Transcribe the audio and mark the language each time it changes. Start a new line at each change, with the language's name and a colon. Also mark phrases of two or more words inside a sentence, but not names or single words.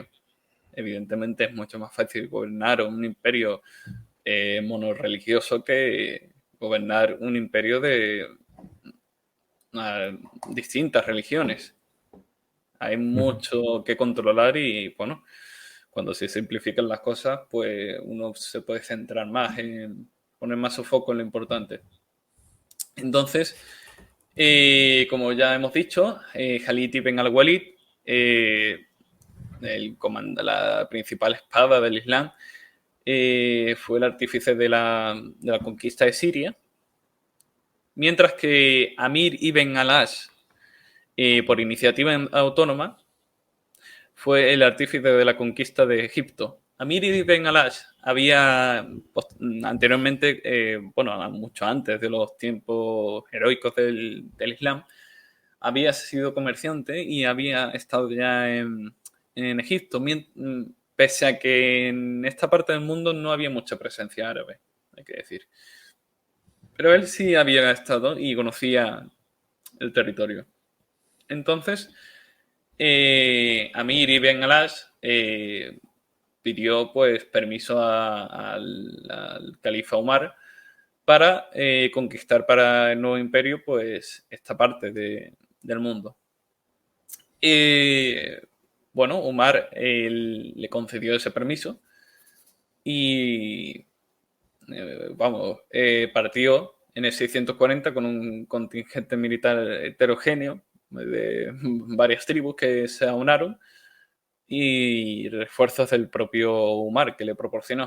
Spanish: Evidentemente es mucho más fácil gobernar un imperio monorreligioso que gobernar un imperio de distintas religiones. Hay mucho que controlar y, bueno, cuando se simplifican las cosas, pues uno se puede centrar más en poner más su foco en lo importante. Entonces, como ya hemos dicho, Khalid ibn al-Walid, la principal espada del Islam, fue el artífice de la conquista de Siria, mientras que Amir ibn al-As, por iniciativa autónoma, fue el artífice de la conquista de Egipto. Amir ibn al-As había anteriormente, bueno, mucho antes de los tiempos heroicos del Islam, había sido comerciante y había estado ya en Egipto, pese a que en esta parte del mundo no había mucha presencia árabe, hay que decir. Pero él sí había estado y conocía el territorio. Entonces, Amir ibn al-As pidió pues permiso al califa Umar para conquistar para el nuevo imperio pues esta parte del mundo. Bueno, Umar le concedió ese permiso y partió en el 640 con un contingente militar heterogéneo de varias tribus que se aunaron y refuerzos del propio Umar que le proporcionó.